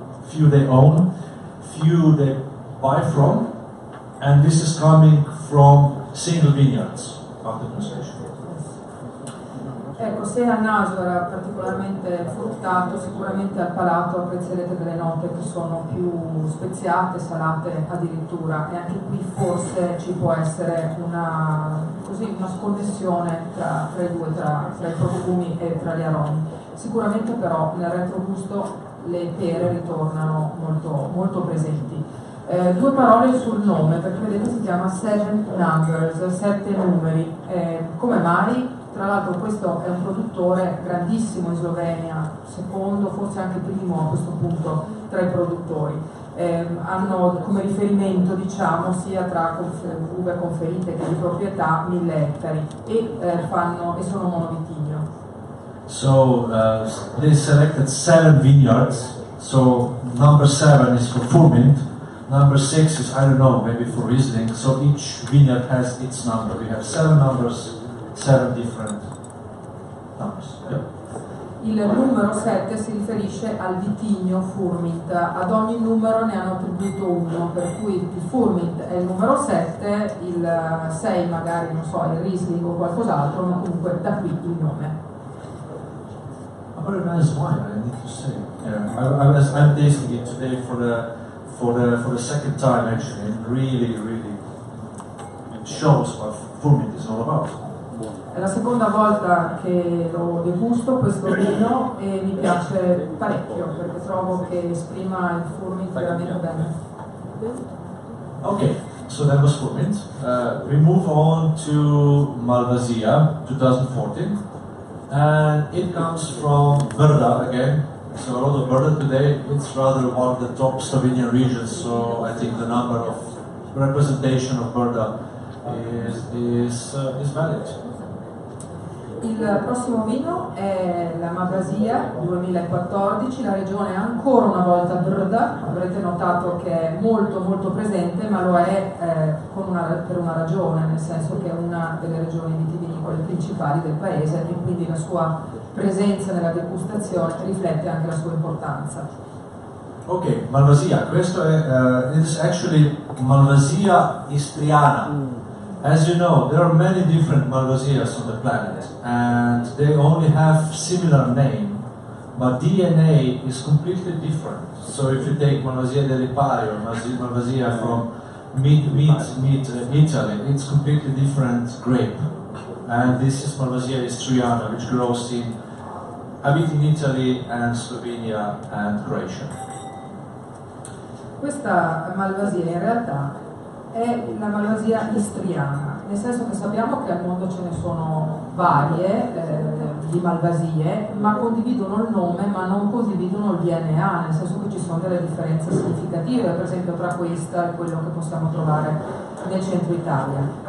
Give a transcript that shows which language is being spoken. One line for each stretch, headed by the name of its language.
English: Few they own, few they buy from, and this is coming from single vineyards after translation.
Italian: Ecco, se al naso era particolarmente fruttato, sicuramente al palato apprezzerete delle note che sono più speziate, salate addirittura, e anche qui forse ci può essere una sconnessione tra i due, tra i profumi e tra gli aromi. Sicuramente però nel retrogusto le pere ritornano molto, molto presenti. Due parole sul nome, perché vedete si chiama Seven Numbers, 7 numeri. Come mai? Tra l'altro questo è un produttore grandissimo in Slovenia, secondo, forse anche primo a questo punto tra i produttori. Hanno come riferimento, diciamo, sia tra uve conferite che di proprietà 1000 ettari e sono monovitigno.
English: So they selected 7 vineyards. So number 7 is for Furmint, number 6 is, I don't know, maybe for Riesling. So each vineyard has its number. We have 7 numbers, 7 different numbers. Yeah.
Italian: Il numero 7 si riferisce al vitigno Furmint, ad ogni numero ne hanno attribuito uno, per cui il Furmint è il numero 7, il 6 magari, non so, il Riesling o qualcos'altro, ma comunque da qui il nome.
English: A very nice wine, I need to say. Yeah, I'm tasting it today for the second time actually, and really it shows what Furmint is all about.
Italian: È la seconda volta che lo degusto questo vino e mi piace parecchio perché trovo che esprima il Furmint veramente bene.
English: Okay, so that was Furmint. We move on to Malvasia 2014, and it comes from Brda again. So a lot of Brda today. It's rather one of the top Slovenian regions, so I think the number of representation of Brda is valid.
Italian: Il prossimo vino è la Malvasia 2014, la regione è ancora una volta Brda, avrete notato che è molto molto presente, ma lo è per una ragione, nel senso che è una delle regioni vitivinicole principali del paese e quindi la sua presenza nella degustazione riflette anche la sua importanza.
English: Ok, Malvasia,
Italian: questo è
English: it is actually Malvasia istriana. As you know, there are many different Malvasias on the planet, and they only have similar name, but DNA is completely different. So if you take Malvasia del Lipari or Malvasia from Italy, it's completely different grape. And this is Malvasia istriana, which grows a bit in Italy and Slovenia and Croatia.
Italian: Questa Malvasia in realtà è la Malvasia istriana, nel senso che sappiamo che al mondo ce ne sono varie di Malvasie, ma condividono il nome ma non condividono il DNA, nel senso che ci sono delle differenze significative, per esempio tra questa e quello che possiamo trovare nel centro Italia.